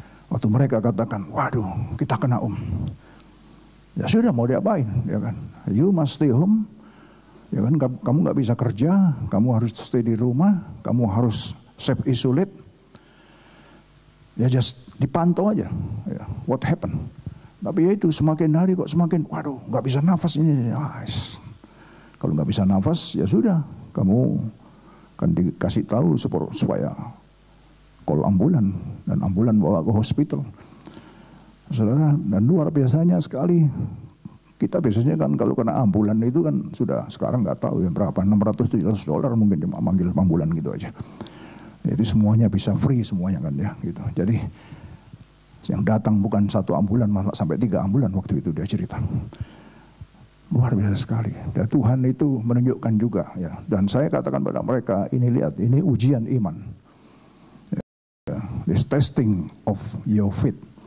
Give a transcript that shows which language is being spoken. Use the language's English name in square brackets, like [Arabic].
[Indonesian] Waktu mereka katakan, waduh kita kena ya sudah mau diapain, ya kan? [English] You must stay home, [Indonesian] ya kan? Kamu nggak bisa kerja, kamu harus stay di rumah, kamu harus self isolate. Ya just dipantau aja, ya, [English] what happened. [Indonesian] Tapi ya itu semakin hari kok semakin, waduh nggak bisa nafas ini. Kalau nggak bisa nafas ya sudah, kamu kan dikasih tahu supaya call ambulan, dan ambulan bawa ke hospital. Saudara, dan luar biasanya sekali, kita biasanya kan kalau kena ambulan itu kan sudah sekarang nggak tahu ya berapa, $600-700 mungkin cuma manggil ambulan gitu aja. Jadi semuanya bisa free semuanya kan ya gitu. Jadi yang datang bukan 1 ambulan, malah sampai 3 ambulan waktu itu dia cerita. Luar biasa sekali. Dan Tuhan itu menunjukkan juga ya. Dan saya katakan pada mereka, ini lihat, ini ujian iman. [English] This testing of your faith.